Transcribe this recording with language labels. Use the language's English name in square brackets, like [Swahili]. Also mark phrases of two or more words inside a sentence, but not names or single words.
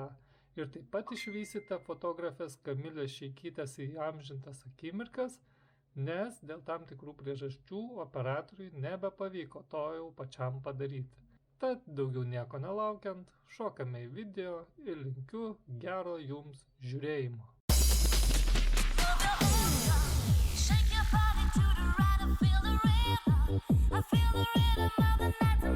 [Lithuanian] Ir taip pat išvysite fotografės Kamilės Šeikytės įamžintas akimirkas, nes dėl tam tikrų priežasčių operatoriui nebepavyko to jau pačiam padaryti. Tad daugiau nieko nelaukiant, šokame į video ir linkiu gero jums žiūrėjimo. [English] Shake your body to the right, I feel the rhythm. I feel the rhythm of the night.